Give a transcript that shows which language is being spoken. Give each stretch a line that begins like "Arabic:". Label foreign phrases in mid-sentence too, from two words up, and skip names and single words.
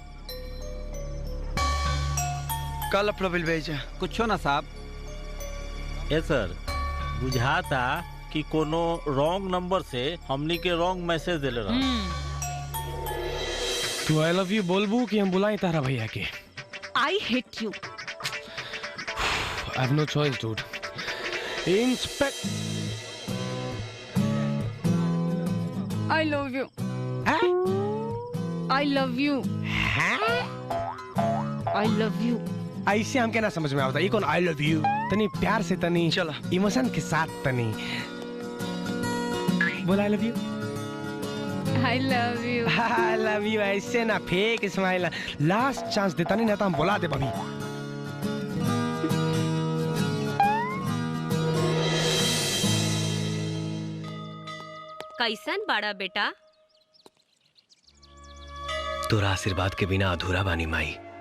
Bhojpuri: कल लफड़ा बिल भेजा कुछो ना साहब। ये सर, बुझाता कि कोनो
English: wrong number
Bhojpuri: से हमनी के
English: wrong message
Bhojpuri: देले रहा। तू
English: I love you
Bhojpuri: बोलबू कि हम बुलाएं तारा भैया के?
English: I hate you. I have no choice, dude. Inspect. I love you. I love you. I love you.
Bhojpuri: ऐसे हम क्या ना समझ में आता, ये कौन
English: I love you?
Bhojpuri: तनी प्यार से, तनी चला इमोशन के साथ, तनी बोला
English: I love you. I love you. I love you
Bhojpuri: ऐसे ना,
English: fake smile.
Bhojpuri: लास्ट चांस देता नहीं ना तो हम बुला दे भाभी। कैसन बड़ा बेटा? तोरा आशीर्वाद के बिना अधूरा बानी माई।